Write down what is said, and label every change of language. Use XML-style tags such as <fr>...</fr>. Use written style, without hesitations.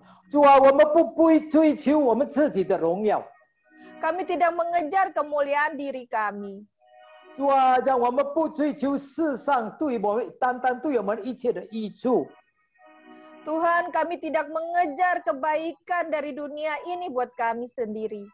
<zh>主啊，我们不追求我们自己的荣耀。</zh> <id>Kami tidak mengejar kemuliaan diri kami.</id> <zh>主啊，让我们不追求世上对我们单单对我们一切的益处。</zh> <id>Tuhan, kami tidak mengejar kebaikan dari dunia ini buat kami sendiri.</id>